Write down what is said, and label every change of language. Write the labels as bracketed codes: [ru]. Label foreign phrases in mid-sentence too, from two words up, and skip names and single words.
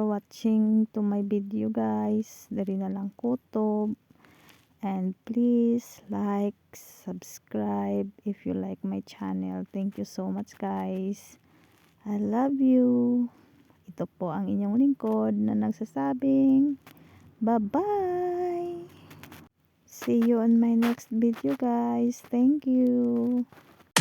[en] watching to my video guys. [hil] Dari na lang kutob. [en] And please like, subscribe if you like my channel. Thank you so much guys. I love you. [tl] Ito po ang inyong lingkod na nagsasabing bye-bye. [en] See you on my next video guys. Thank you.